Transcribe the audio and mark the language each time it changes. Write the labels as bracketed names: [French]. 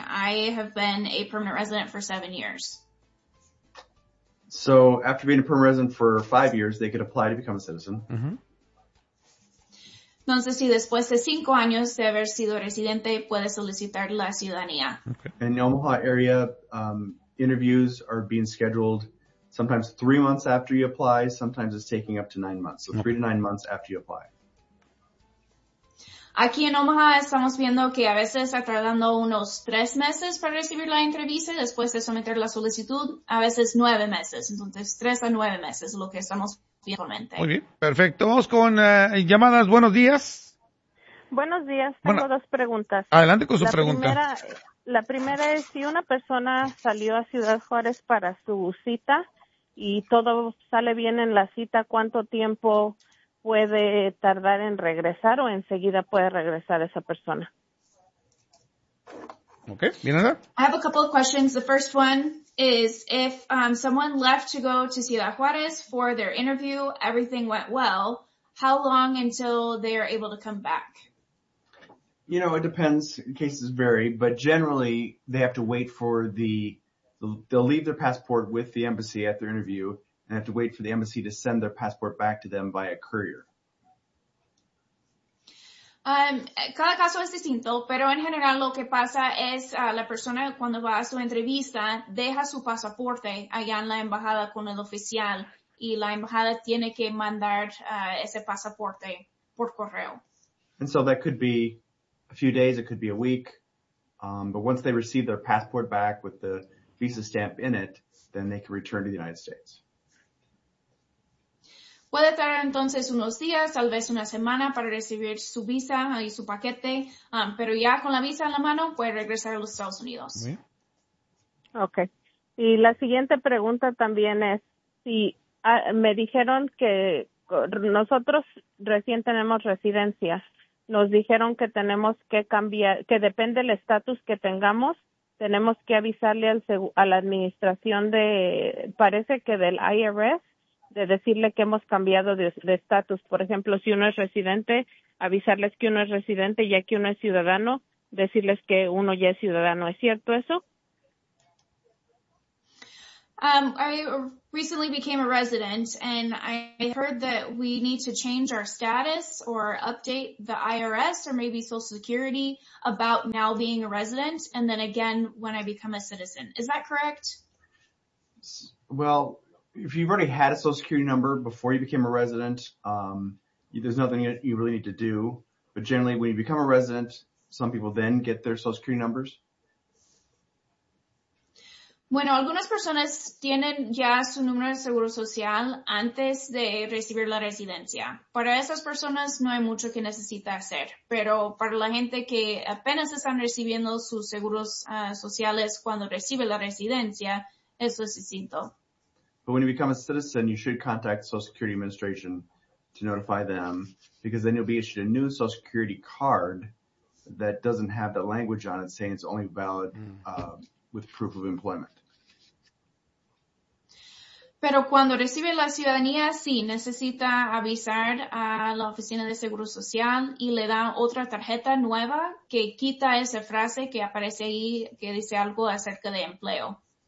[English] I have been a permanent resident for 7 years. So, after being a permanent resident for 5 years, they could apply to become a citizen. Mm-hmm. [Spanish] Entonces, si después de 5 años de haber sido residente, puede solicitar la ciudadanía. Okay. [English] In the Omaha area, interviews are being scheduled sometimes 3 months after you apply. Sometimes it's taking up to 9 months. So 3 to 9 months after you apply. [Spanish] Aquí en Omaha estamos viendo que a veces está tardando unos 3 meses para recibir la entrevista y después de someter la solicitud, a veces 9 meses. Entonces 3 a 9 meses es lo que estamos viendo. Muy bien, perfecto. Vamos con llamadas. Buenos días. Buenos días. Tengo dos preguntas. Adelante con su pregunta. La primera es, si una persona salió a Ciudad Juárez para su cita y todo sale bien en la cita, ¿cuánto tiempo puede tardar en regresar o enseguida puede regresar esa persona? Okay, bien, Ana. [English] I have a couple of questions. The first one is, if someone left to go to Ciudad Juárez for their interview, everything went well, how long until they are able to come back? You know, it depends. Cases vary, but generally they have to wait for they'll leave their passport with the embassy at their interview and have to wait for the embassy to send their passport back to them via courier. [Spanish] Cada caso es distinto, pero en general lo que pasa es la persona cuando va a su entrevista deja su pasaporte allá en la embajada con el oficial y la embajada tiene que mandar ese pasaporte por correo. [English] And so that could be a few days, it could be a week, but once they receive their passport back with the visa stamp in it, then they can return to the United States. [Spanish] Puede tardar entonces unos días, tal vez una semana, para recibir su visa y su paquete, pero ya con la visa en la mano puede regresar a los Estados Unidos. Okay. Y la siguiente pregunta también es, si me dijeron que nosotros recién tenemos residencia. Nos dijeron que tenemos que cambiar, que depende del estatus que tengamos, tenemos que avisarle a la administración de, parece que del IRS, de decirle que hemos cambiado de estatus. Por ejemplo, si uno es residente, avisarles que uno es residente, ya que uno es ciudadano, decirles que uno ya es ciudadano. ¿Es cierto eso? [English] I recently became a resident, and I heard that we need to change our status or update the IRS or maybe Social Security about now being a resident, and then again when I become a citizen. Is that correct? Well, if you've already had a Social Security number before you became a resident, there's nothing you really need to do. But generally, when you become a resident, some people then get their Social Security numbers. [Spanish] Bueno, algunas personas tienen ya su número de seguro social antes de recibir la residencia. Para esas personas no hay mucho que necesita hacer, pero para la gente que apenas están recibiendo sus seguros sociales cuando recibe la residencia, eso es distinto. [English] But when you become a citizen, you should contact Social Security Administration to notify them, because then you'll be issued a new Social Security card that doesn't have the language on it saying it's only valid with proof of employment. [Spanish] Pero cuando recibe la ciudadanía, sí, necesita avisar a la oficina de seguro social y le dan otra tarjeta nueva que quita esa frase que aparece ahí que dice algo acerca de empleo.